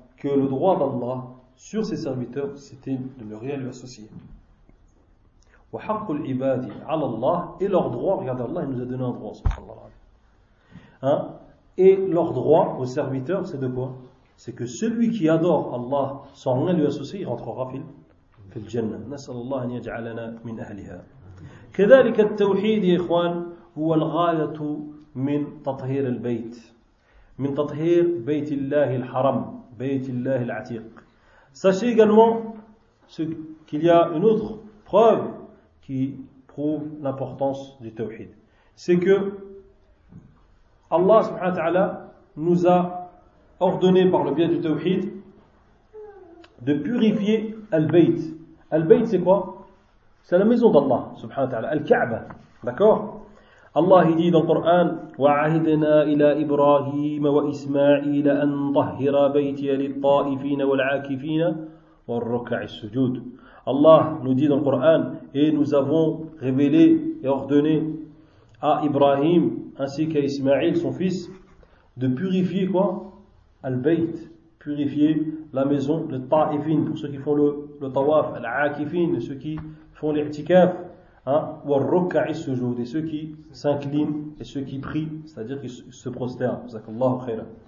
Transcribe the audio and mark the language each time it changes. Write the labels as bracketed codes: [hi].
[fr] Que le droit d'Allah sur ses serviteurs, c'était de ne rien lui associer. [ar] Wa haqqul ibadi 'ala Allah, [fr] et leur droit, regardez Allah, il nous a donné un droit, [ar] subhanallah. [fr] Et leur droit aux serviteurs, c'est de quoi? C'est que celui qui adore Allah sans rien lui associer, il rentrera fil le Jannah. [ar] نسأل الله أن يجعلنا من أهلها. كذلك التوحيد يا إخوان هو الغاية من تطهير البيت من تطهير بيت الله الحرم بيت الله العتيق. [fr] Sachez également qu'il y a une autre preuve qui prouve l'importance du tawhid. C'est que Allah subhanahu wa ta'ala nous a ordonné par le biais du tawhid de purifier al-bayt. Al-bayt c'est quoi? C'est la maison d'Allah subhanahu wa ta'ala, al-ka'ba. D'accord? Allah dit dans le Coran: [ar] وَعَهِدْنَا إِلَىٰ إِبْرَاهِيمَ وَإِسْمَاعِيلَ أَنْ طَهِّرَ بَيْتِيَ لِلطَّائِفِينَ وَالْعَاكِفِينَ وَالرُّكَعِ السُّجُودِ. [fr] Allah nous dit dans le Coran: et nous avons révélé et ordonné à Ibrahim ainsi qu'à Ismaïl son fils de purifier quoi? Al-Bayt, purifier la maison, le ta'ifin, pour ceux qui font le tawaf, al-akifin, ceux qui font l'i'tikaf, ou al-ruk'a'i sujoud, et ceux qui s'inclinent et ceux qui prient, c'est-à-dire qui se prosternent. Jazakallahu khayran.